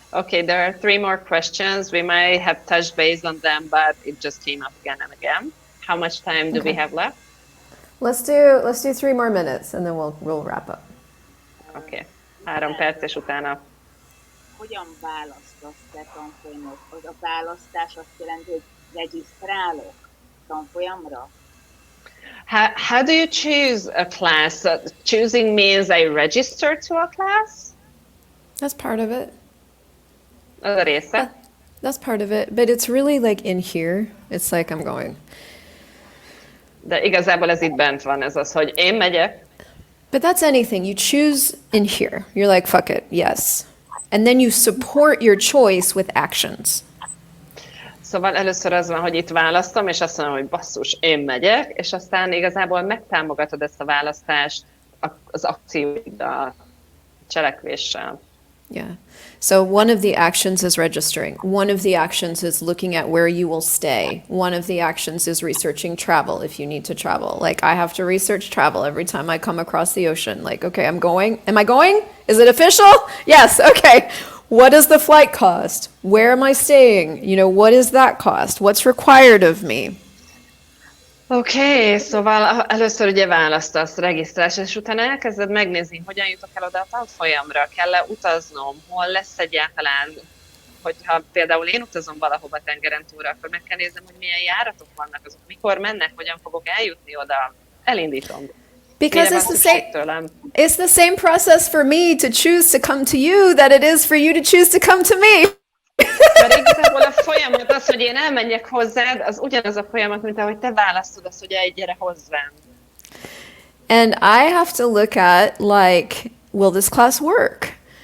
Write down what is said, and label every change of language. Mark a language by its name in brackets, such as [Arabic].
[English] Okay, there are three more questions. We might have touched base on them, but it just came up again and again. How much time do we have left? Let's do 3 more minutes and then we'll wrap up. [Hungarian] Okay, 3 perc, és utána. Hogyan választasz te tanfolyamot? Az a választás azt jelenti, hogy regisztrálok tanfolyamra? [English] How do you choose a class? Choosing means I register to a class? That's part of it. [Hungarian] Az a része. [English] That's part of it, but it's really like in here. It's like I'm going. [Hungarian] De igazából ez itt bent van, ez az, hogy én megyek, [English] But that's anything. You choose in here. You're like, fuck it, yes. And then you support your choice with actions. [Hungarian] szóval először az van, hogy itt választom, és azt mondom, hogy basszus, én megyek, és aztán igazából megtámogatod ezt a választást az akcióiddal, cselekvéssel. [English] Yeah. So one of the actions is registering. One of the actions is looking at where you will stay. One of the actions is researching travel if you need to travel. Like I have to research travel every time I come across the ocean. Like, okay, I'm going. Am I going? Is it official? Yes. Okay. What does the flight cost? Where am I staying? You know, what is that cost? What's required of me? [Hungarian] Oké, szóval először ugye választasz, regisztrálsz, és utána elkezded megnézni, hogyan jutok el oda a tanfolyamra, kell-e utaznom, hol lesz egyáltalán, hogyha például én utazom valahova tengeren túlra, akkor meg kell néznem, hogy milyen járatok vannak, azok mikor mennek, hogyan fogok eljutni oda, elindítom. [English] Because it's the same process for me to choose to come to you that it is for you to choose to come to me. [Hungarian] Mert igazából a folyamat az, hogy én elmenjek hozzád, az ugyanaz a folyamat, mint ahogy te választod azt, hogy gyere hozzám. [English] And I have to look at, like, will this class work?